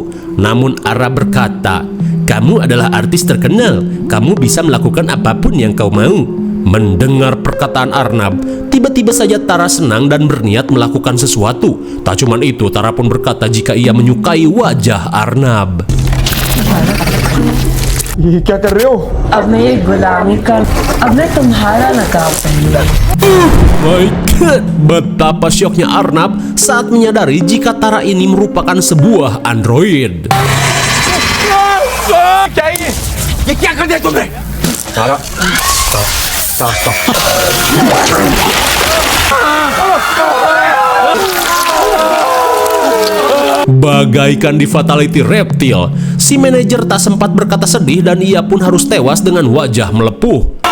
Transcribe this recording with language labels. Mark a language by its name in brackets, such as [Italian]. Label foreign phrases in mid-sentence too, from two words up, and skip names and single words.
[Indonesian] Namun Arnab berkata, kamu adalah artis terkenal, kamu bisa melakukan apapun yang kau mau. Mendengar perkataan Arnab, tiba-tiba saja Tara senang dan berniat melakukan sesuatu. Tak cuma itu, Tara pun berkata jika ia menyukai wajah Arnab. [Hindi] ये क्या कर रहे हो? अब मैं ये गुलामी कर, अब मैं तुम्हारा नकाब पहनूंगा। [English] My God, [Indonesian] betapa syoknya Arnab saat menyadari jika Tara ini merupakan sebuah android. [Hindi] क्या ये क्या कर दिया तुमने? सारा [Indonesian] Bagaikan di Fatality Reptil, si manajer tak sempat berkata sedih dan ia pun harus tewas dengan wajah melepuh.